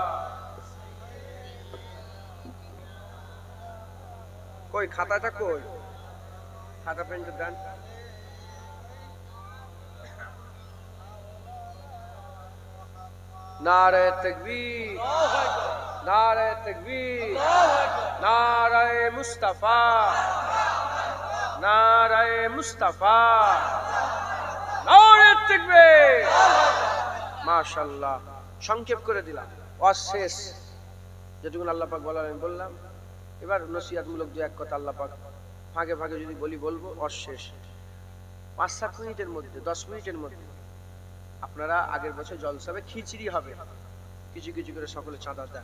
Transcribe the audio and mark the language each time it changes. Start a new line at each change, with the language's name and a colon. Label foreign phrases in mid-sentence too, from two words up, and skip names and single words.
Bangla: কোই খাতাটা কই? খাতা পেন তো দেন।
Urdu: نعرہ تکبیر، نعرہ تکبیر، نعرہ مصطفیٰ، نعرہ مصطفیٰ، نعرہ تکبیر.
Bangla: माशाल्लाह। সংক্ষেপ করে দিলাম, ওয়াজ শেষ। যেটুকু আল্লাহ পাক বলালেন বললাম। এবার নসিহতমূলক দু এক কথা আল্লাহ পাক ফাঁকে ফাঁকে যদি বলবো, ওয়াজ শেষ। 5-7 মিনিটের মধ্যে, 10 মিনিটের মধ্যে আপনারা আগের বছর জলসাবে খিচুড়ি হবে, কিছু কিছু করে সকলে চাঁদা দেন।